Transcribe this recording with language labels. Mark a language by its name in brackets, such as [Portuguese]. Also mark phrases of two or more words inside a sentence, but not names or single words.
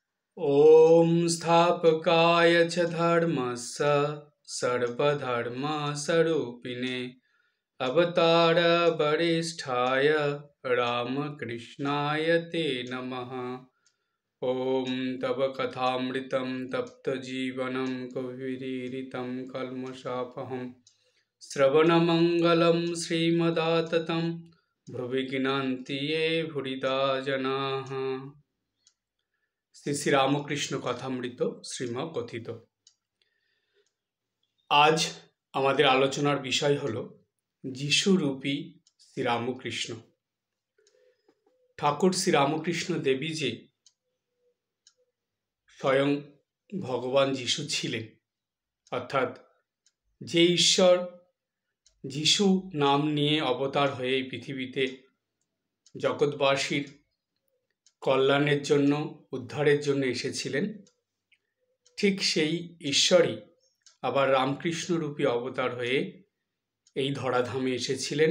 [Sanskrit] ॐ स्थापकाय च धर्मस्य सर्वधर्मस्वरूपिणे अवतारवरिष्ठाय रामकृष्णाय ते नमः। ॐ तव कथामृतं तप्तजीवनं कविरीरितं कल्मषापहं श्रवणमङ्गलं श्रीमदाततं भुवि गीनान्ति ये भूरिदा जनाः। [Bangla] শ্রী শ্রী রামকৃষ্ণ কথামৃত শ্রীমৎ কথিত। আজ আমাদের আলোচনার বিষয় হল যিশুরূপী শ্রীরামকৃষ্ণ। ঠাকুর শ্রী রামকৃষ্ণ দেবী যে স্বয়ং ভগবান যিশু ছিলেন, অর্থাৎ যে ঈশ্বর যিশু নাম নিয়ে অবতার হয়ে এই পৃথিবীতে জগৎবাসীর কল্যাণের জন্য, উদ্ধারের জন্য এসেছিলেন, ঠিক সেই ঈশ্বরই আবার রামকৃষ্ণরূপী অবতার হয়ে এই ধরাধামে এসেছিলেন।